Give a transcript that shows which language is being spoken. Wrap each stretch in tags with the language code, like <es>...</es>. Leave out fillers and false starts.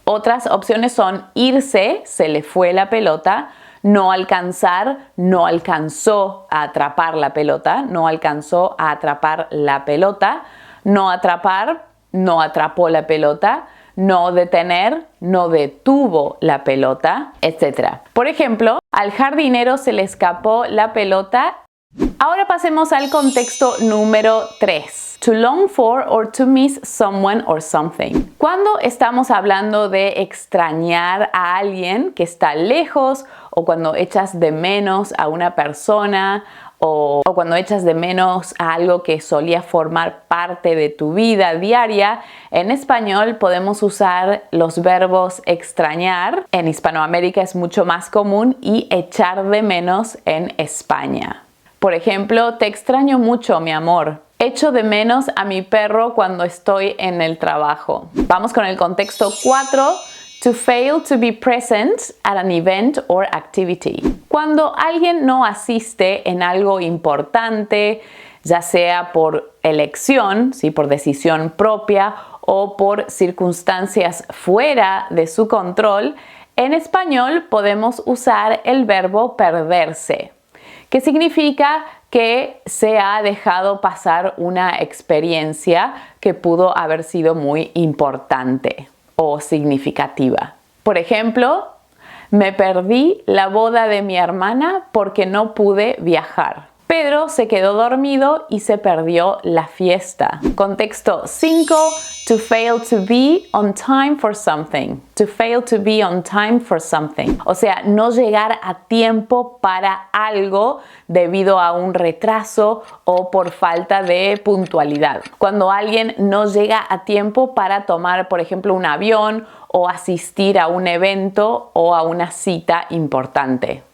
<es>Otras opciones son irse, se le fue la pelota, no alcanzar, no alcanzó a atrapar la pelota, no alcanzó a atrapar la pelota, no atrapar, no atrapó la pelota, no detener, no detuvo la pelota, etc. Por ejemplo, al jardinero se le escapó la pelota. Ahora pasemos al contexto número 3.</es> <en>To long for or to miss someone or something.</en> <es>Cuando estamos hablando de extrañar a alguien que está lejos o cuando echas de menos a una persona o cuando echas de menos a algo que solía formar parte de tu vida diaria, en español podemos usar los verbos extrañar. En Hispanoamérica es mucho más común y echar de menos en España. Por ejemplo, te extraño mucho, mi amor. Echo de menos a mi perro cuando estoy en el trabajo. Vamos con el contexto 4.</es> <en>To fail to be present at an event or activity.</en> <es>Cuando alguien no asiste en algo importante, ya sea por elección, ¿sí? Por decisión propia o por circunstancias fuera de su control, en español podemos usar el verbo perderse, que significa que se ha dejado pasar una experiencia que pudo haber sido muy importante o significativa. Por ejemplo, me perdí la boda de mi hermana porque no pude viajar. Pedro se quedó dormido y se perdió la fiesta. Contexto 5.</es> <en>To fail to be on time for something. To fail to be on time for something.</en> <es>O sea, no llegar a tiempo para algo debido a un retraso o por falta de puntualidad. Cuando alguien no llega a tiempo para tomar, por ejemplo, un avión o asistir a un evento o a una cita importante.</es>